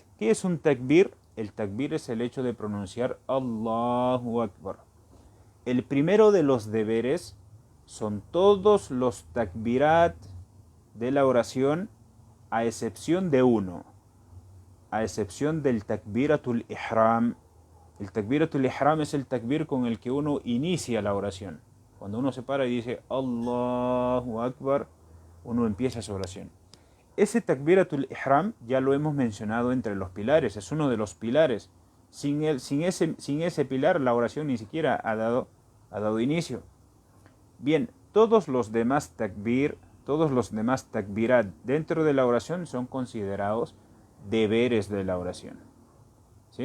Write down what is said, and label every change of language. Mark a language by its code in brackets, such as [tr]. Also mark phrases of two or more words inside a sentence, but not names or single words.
[es] ¿Qué es un takbir? El takbir es el hecho de pronunciar [ar] الله أكبر. [es] El primero de los deberes son todos los takbirat de la oración, a excepción de uno, a excepción del [ar] تكبيرة الإحرام. [es] El [ar] تكبيرة الإحرام [es] es el takbir con el que uno inicia la oración. Cuando uno se para y dice [ar] الله أكبر, [es] uno empieza su oración. Ese [ar] تكبيرة الإحرام [es] ya lo hemos mencionado entre los pilares, es uno de los pilares. Sin ese pilar la oración ni siquiera ha dado inicio. Bien, todos los demás takbirat dentro de la oración son considerados deberes de la oración, ¿sí?